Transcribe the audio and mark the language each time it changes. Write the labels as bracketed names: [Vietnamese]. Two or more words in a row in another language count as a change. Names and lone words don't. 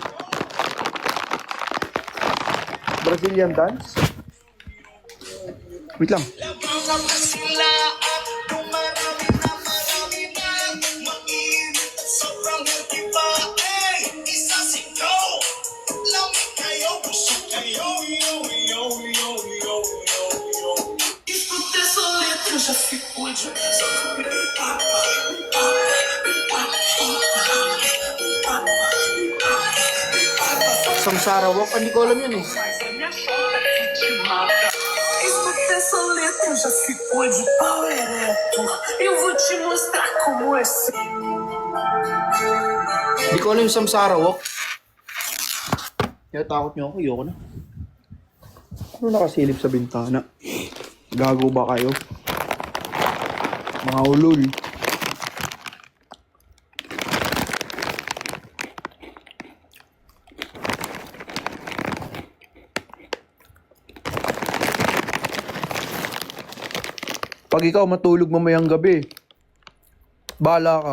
[English] Brazilian dance. [Filipino] Wait lang. Laganap na sila at dumarami na marami na. Mainit at sobrang healthy pa. Hey, isa sigaw. Lamig kayo, busog kayo. Yo, yo, yo, yo, yo, yo. [Portuguese] Escuta essa letra, já ficou de [Filipino] Samsara Walk. Hindi ko alam yun eh. [Portuguese] Escuta essa letra, já ficou de pau ereto. Eu vou te mostrar como é. [Filipino] Hindi ko alam yung Samsara Walk. Kaya takot niyo ako. Ayoko na. Ano nakasilip sa bintana? Gago ba kayo? Mga ulol. Pag ikaw matulog mamayang gabi, bahala ka.